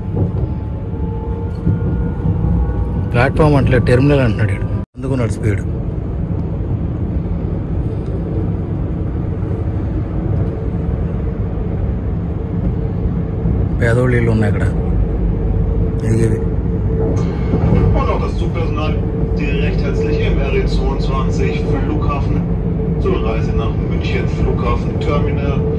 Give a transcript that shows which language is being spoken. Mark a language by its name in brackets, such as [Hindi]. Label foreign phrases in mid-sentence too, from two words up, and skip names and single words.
[Telugu] ప్లాట్ఫామ్ అంటే టెర్మినల్ అంటున్నాడు. అందుకున్నాడు స్పీడ్. పేదోళ్ళు ఇల్లు ఉన్నాయి అక్కడ. ఇది [German] Und auch das Zugpersonal sehr recht herzlich im RE22 Flughafen zur Reise nach München Flughafen Terminal.